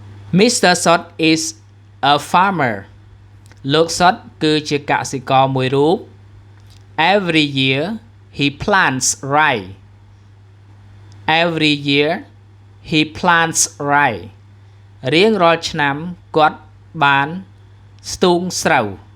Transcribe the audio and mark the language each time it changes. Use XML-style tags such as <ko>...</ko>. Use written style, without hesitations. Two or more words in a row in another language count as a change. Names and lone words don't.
<en>Mr. Sot is a farmer</en> <km>លោក Sot គឺជាកសិករមួយរូប</km> <en>Every year he plants rye Every year he plants rye</en> <km>រៀងរាល់ឆ្នាំគាត់បានស្ទូងស្រូវ</km>